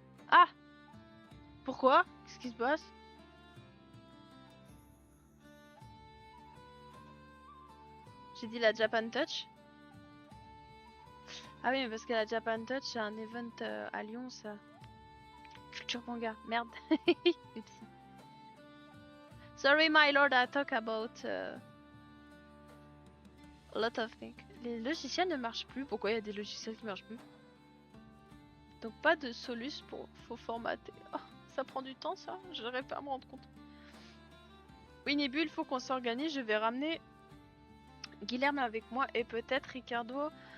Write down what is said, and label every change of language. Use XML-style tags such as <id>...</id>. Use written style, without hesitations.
<fr>Ah, pourquoi? Qu'est-ce qui se passe? J'ai dit la Japan Touch. Ah oui, mais parce que la Japan Touch, c'est un event à Lyon, ça. Culture manga, merde. Oupsie.</fr> <en>Sorry, my lord, I talk about a lot of things.</en> <fr>Les logiciels ne marchent plus. Pourquoi il y a des logiciels qui marchent plus? Donc pas de solus pour faut formater. Oh, ça prend du temps, ça. Je n'arrive pas à me rendre compte. Oui, Nébule, il faut qu'on s'organise. Je vais ramener Guilherme avec moi et peut-être Ricardo.</fr>